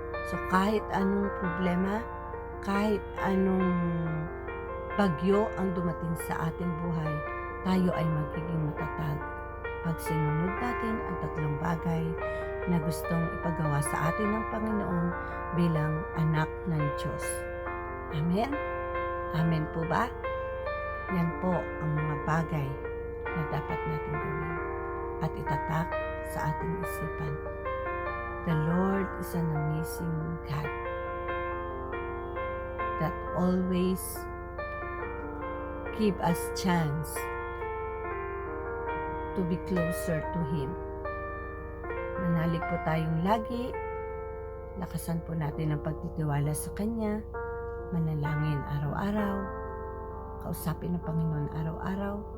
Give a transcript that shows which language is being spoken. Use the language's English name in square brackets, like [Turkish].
[Filipino] So kahit anong problema, kahit anong bagyo ang dumating sa ating buhay, tayo ay magiging matatag pag sinunod natin ang tatlong bagay na gustong ipagawa sa atin ng Panginoon bilang anak ng Diyos. Amen? Amen po ba? Yan po ang mga bagay na dapat natin gawin at itatak sa ating isipan. [English] The Lord is an amazing God that always give us chance to be closer to Him. [Filipino] Manalig po tayong lagi, lakasan po natin ang pagtitiwala sa Kanya, manalangin araw-araw, kausapin ng Panginoon araw-araw.